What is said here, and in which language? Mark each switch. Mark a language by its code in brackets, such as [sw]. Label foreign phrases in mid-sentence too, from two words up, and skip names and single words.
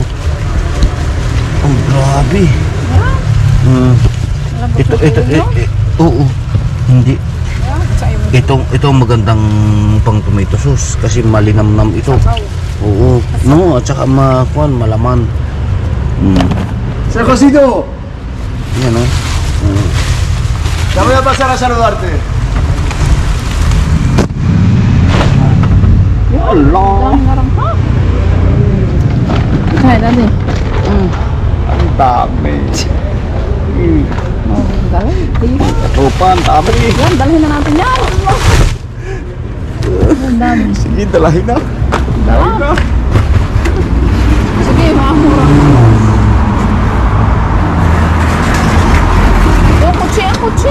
[tl] Oh, grabe. Hmm. Oo. Hindi. Ito magandang pang [en] tomato sauce [tl] kasi malinamnam ito. Oo. No, at saka malaman. [es] Ser Josito, [tl] Yan o. [es] te voy a pasar a saludarte. [tl] Allah. Ngarang ha? Kaya dati. Ang dami. Oh, galing. Tropa, ang dami. Yan, dalhin na natin yan. Ang dami. Sige, dalahin na. Dalahin na. Sige, makamura. Yung kutsi, ang kutsi.